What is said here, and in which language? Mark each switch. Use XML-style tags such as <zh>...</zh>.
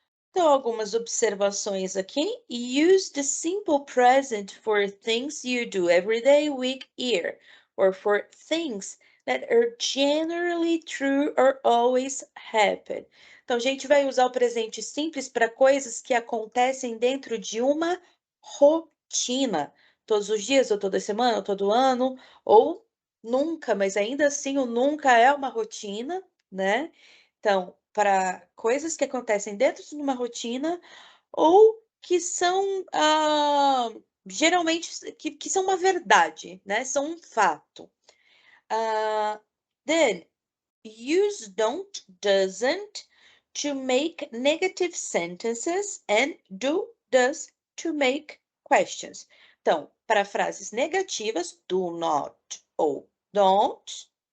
<pt>Então, algumas observações aqui.</pt> <en>Use the simple present for things you do every day, week, year, or for things that are generally true or always happen.</en> <pt>Então, a gente vai usar o presente simples para coisas que acontecem dentro de uma rotina. Todos os dias, ou toda semana, ou todo ano, ou nunca, mas ainda assim o nunca é uma rotina, né? Então, para coisas que acontecem dentro de uma rotina ou que são, geralmente, que são uma verdade, né? São um fato.</pt> <en>Then, use don't, doesn't to make negative sentences and do, does to make questions.</en> <pt>Então, para frases negativas, do not ou don't.</pt>